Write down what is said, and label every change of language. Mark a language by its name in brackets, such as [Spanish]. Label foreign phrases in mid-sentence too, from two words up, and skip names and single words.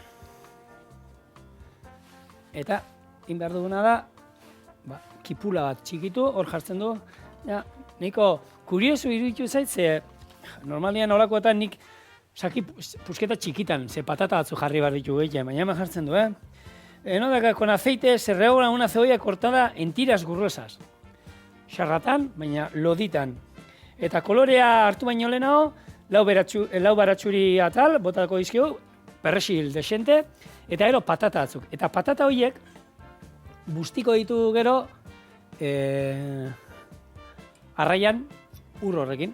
[Basque] Eta, egin behar duguna da, kipula bat txikitu, hor jartzen du. Niko, kurioso iruditu zait, ze normalian holakoetan nik pusketa txikitan, ze patata batzu jarri behar ditu gehiago, baina hemen jartzen du, [Spanish] con aceite se rehoga una cebolla cortada en tiras gruesas. [Basque] Xarratan, baina loditan. Eta kolorea hartu baino lehenago, lau baratxuri atal, botako dizkio, perrexil desente, eta gero patata batzuk. Eta patata horiek bustiko ditu gero arraian ur horrekin.